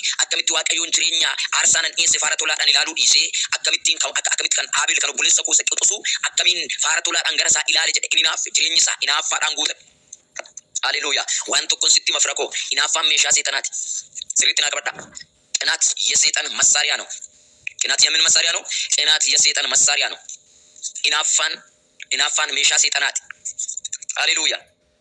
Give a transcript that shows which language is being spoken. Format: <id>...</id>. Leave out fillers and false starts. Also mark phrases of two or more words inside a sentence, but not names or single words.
<om>Akkamitti Waaqayyoon jireenya aarsaa nan dhiyeesse faara tolaadhaan ilaaluu dhiisee akkamitti kan Abeel kan obboleessa koo isa quxusu akkamiin faara tolaadhaan gara isaa ilaale jedhe hinaaffaa jireenya isaa hinaaffaadhaan guutame. Haleluuyaa. Waan tokkoon sitti hima firakoo. Hinaaffaan meeshaa seexanaati. Sirriitti naa qabadhaa.</om> <am>ቅናት የሰይጣን መሳሪያ ነው። ቅናት የምን መሳሪያ ነው? ቅናት የሰይጣን መሳሪያ ነው።</am> <om>Hinaaffaan meeshaa seexanaati።</om> <am>ሃሌሉያ</am>